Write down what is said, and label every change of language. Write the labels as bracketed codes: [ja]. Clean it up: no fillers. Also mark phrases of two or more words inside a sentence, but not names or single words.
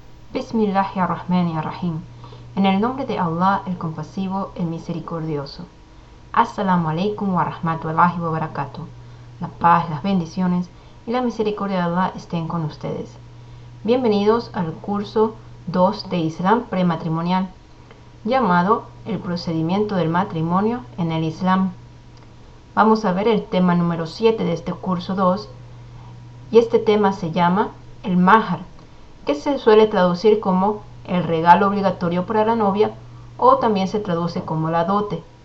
[ar] Bismillahirrahmanirrahim. [es] En el nombre de Allah, el compasivo, el misericordioso. [ar] السلام عليكم ورحمة الله وبركاته. [es] La paz, las bendiciones y la misericordia de Allah estén con ustedes. Bienvenidos al curso 2 de Islam prematrimonial, llamado El procedimiento del matrimonio en el Islam. Vamos a ver el tema número 7 de este curso 2, y este tema se llama el mahar, que se suele traducir como el regalo obligatorio para la novia, o también se traduce como la dote.